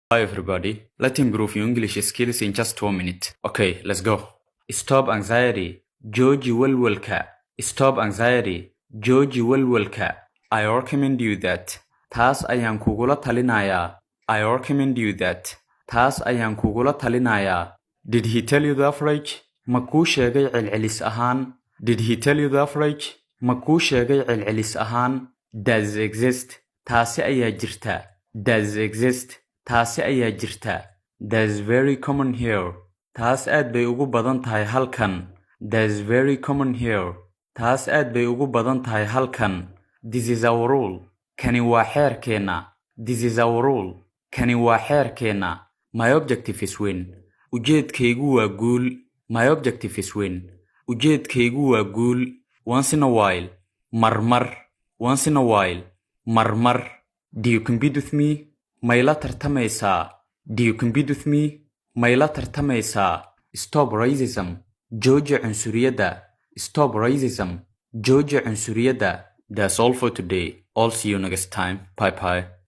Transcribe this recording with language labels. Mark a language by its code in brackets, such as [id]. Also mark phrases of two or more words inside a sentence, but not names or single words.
[en] Hi everybody, let's improve your English skills in just 1 minute. Okay, let's go. Stop anxiety. [so] Jooji walwalka. [en] Stop anxiety. [so] Jooji walwalka. [en] I recommend you that. [so] Taas ayaan kugula talinayaa. [en] I recommend you that. [so] Taas ayaan kugula talinayaa. [en] Did he tell you the average? [so] Ma kuu sheegay celcelis ahaan? [en] Did he tell you the average? [so] Ma kuu sheegay celcelis ahaan? [en] Does exist. [so] Taasi ayaa jirta. [en] Does exist. [so] taasi ayaa jirta. [en] That's very common here. [so] Taas aad bay ugu badan tahay halkan. [en] That's very common here. [so] Taas aad bay ugu badan tahay halkan. [en] This is our rule. [so] Kani waa xeerkeena. [en] This is our rule. [so] Kani waa xeerkeena. [en] My objective is win. [so] Ujeedkaygu waa guul. [en] My objective is win. [so] Ujeedkaygu waa guul. [en] Once in a while. Marmar. Once in a while. Marmar. Do you compete with me? [so] Mayla tartamaysaa. [en] Do you compete with me? [so] Mayla tartamaysaa. [en] Stop racism. [so] Jooji cunsuriyadda. [en] Stop racism. [so] Jooji cunsuriyadda. [en] That's all for today. I'll see you next time. Bye bye.